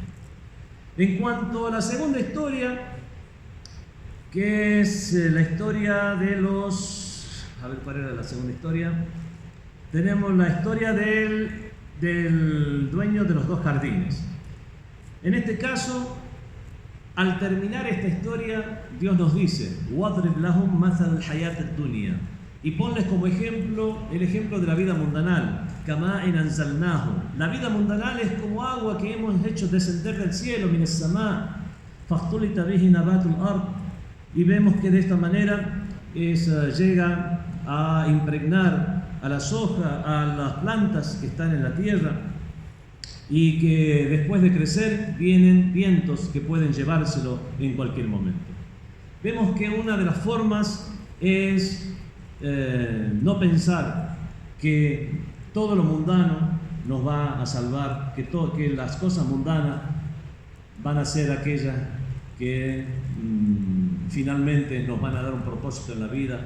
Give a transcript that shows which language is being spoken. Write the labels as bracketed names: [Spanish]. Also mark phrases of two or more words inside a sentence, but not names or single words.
[Spanish] En cuanto a la segunda historia, que es la historia de los... A ver, ¿cuál era la segunda historia? Tenemos la historia del dueño de los dos jardines. En este caso, al terminar esta historia, Dios nos dice, [Arabic] وَاضْرِبْ لَهُمْ مَثَلَ الْحَيَاةِ الدُّنْيَا, [Spanish] y ponles como ejemplo el ejemplo de la vida mundanal. [Arabic] كَمَاءٍ أَنزَلْنَاهُ, [Spanish] la vida mundanal es como agua que hemos hecho descender del cielo, [Arabic] مِنَ السَّمَاءِ فَاخْتُلِطَ بِهِ نَبَاتُ الْأَرْضِ, [Spanish] y vemos que de esta manera llega a impregnar a la soja, a las plantas que están en la tierra, y que después de crecer vienen vientos que pueden llevárselo en cualquier momento. Vemos que una de las formas es no pensar que todo lo mundano nos va a salvar, que las cosas mundanas van a ser aquellas que finalmente nos van a dar un propósito en la vida.